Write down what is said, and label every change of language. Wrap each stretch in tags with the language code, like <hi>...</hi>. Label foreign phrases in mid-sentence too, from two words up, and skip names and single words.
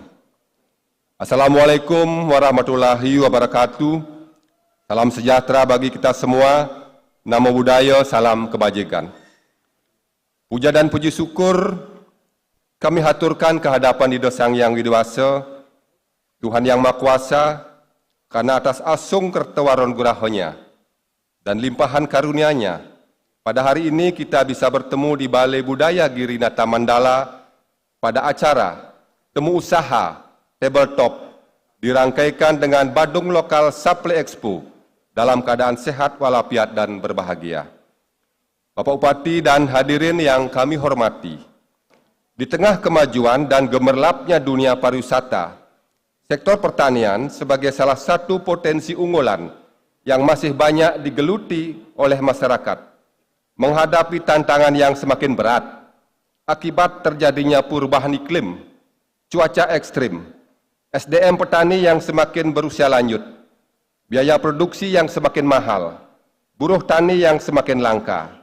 <ar>Assalamualaikum warahmatullahi wabarakatuh.</ar> <id>Salam sejahtera bagi kita semua,</id> <pi>namo buddhaya,</pi> <id>salam kebajikan. Puja dan puji syukur kami haturkan kehadapan Ida Sang Yang Widewasa, Tuhan Yang Maha Kuasa, karena atas asung kertawaron gurahanya dan limpahan karunia-Nya, pada hari ini kita bisa bertemu di Balai Budaya Girinata Mandala pada acara Temu Usaha Tabletop dirangkaikan dengan Badung Lokal Supply Expo dalam keadaan sehat walafiat dan berbahagia. Bapak Bupati dan hadirin yang kami hormati, di tengah kemajuan dan gemerlapnya dunia pariwisata, sektor pertanian sebagai salah satu potensi unggulan yang masih banyak digeluti oleh masyarakat, menghadapi tantangan yang semakin berat akibat terjadinya perubahan iklim, cuaca ekstrim, SDM petani yang semakin berusia lanjut, biaya produksi yang semakin mahal, buruh tani yang semakin langka.</id>